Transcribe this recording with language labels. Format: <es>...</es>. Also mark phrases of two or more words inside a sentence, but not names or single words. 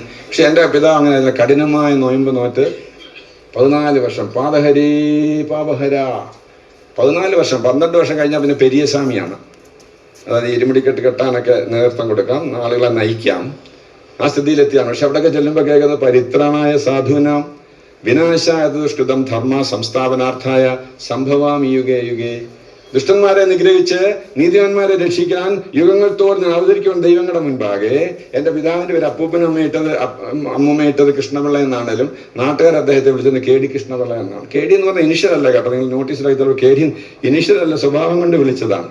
<ml>പക്ഷെ എൻ്റെ പിതാവ് അങ്ങനെ കഠിനമായ നൊയമ്പ് നോറ്റ് 14 വർഷം പാതഹരി പാപഹര 14 വർഷം 12 വർഷം കഴിഞ്ഞാൽ പിന്നെ പെരിയസ്വാമിയാണ്. അതായത് ഇരുമുടിക്കെട്ട് കെട്ടാനൊക്കെ നേതൃത്വം കൊടുക്കാം, ആളുകളെ നയിക്കാം, ആ സ്ഥിതിയിലെത്തിയാണ്. പക്ഷെ അവിടെയൊക്കെ ചെല്ലുമ്പോൾ കേൾക്കുന്നത്</ml> <sa>പരിത്രാണായ സാധൂനാം വിനാശായ ദുഷ്കൃതം ധർമ്മ സംസ്ഥാപനാർത്ഥായ സംഭവാമി യുഗേ യുഗേ.</sa> <ml>ദുഷ്ടന്മാരെ നിഗ്രഹിച്ച് നീതിമാന്മാരെ രക്ഷിക്കാൻ യുഗങ്ങൾ തോറും അവതരിക്കുവാൻ ദൈവങ്ങളുടെ മുൻപാകെ. എൻ്റെ പിതാവിൻ്റെ പേര് അമ്മൂമ്മയിട്ടത് കൃഷ്ണപിള്ള എന്നാണേലും നാട്ടുകാർ അദ്ദേഹത്തെ വിളിച്ചത് KD കൃഷ്ണപിള്ള എന്നാണ്. KD എന്ന് പറഞ്ഞാൽ ഇനിഷ്യൽ അല്ല കേട്ടോ, നിങ്ങൾ നോട്ടീസിലായി KD ഇനിഷ്യൽ അല്ല, സ്വഭാവം കൊണ്ട് വിളിച്ചതാണ്.</ml>